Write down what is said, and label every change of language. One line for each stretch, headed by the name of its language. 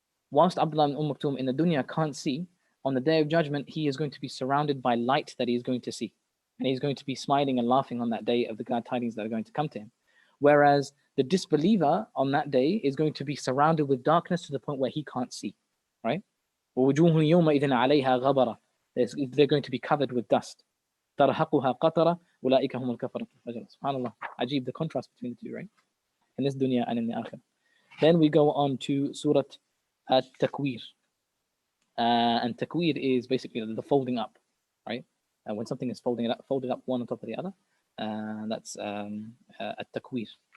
English: Whilst Abdullah ibn Maktoum in the dunya can't see, on the day of judgment he is going to be surrounded by light that he is going to see, and he's going to be smiling and laughing on that day of the glad tidings that are going to come to him. Whereas the disbeliever on that day is going to be surrounded with darkness to the point where he can't see, right?
Arabic: وَوُجُوهٌ يَوْمَئِذٍ عَلَيْهَا غَبَرَةٌ,
English: they're going to be covered with dust.
Arabic: ترهقها قطرة أولئك هم الكفرة الفجرة.
English: SubhanAllah. Ajib, the contrast between the two, right? In this dunya and in the akhirah. Then we go on to Surah At-Takwir. And Takwir is basically the folding up, right? When something is folded up one on top of the other, that's At-Takwir.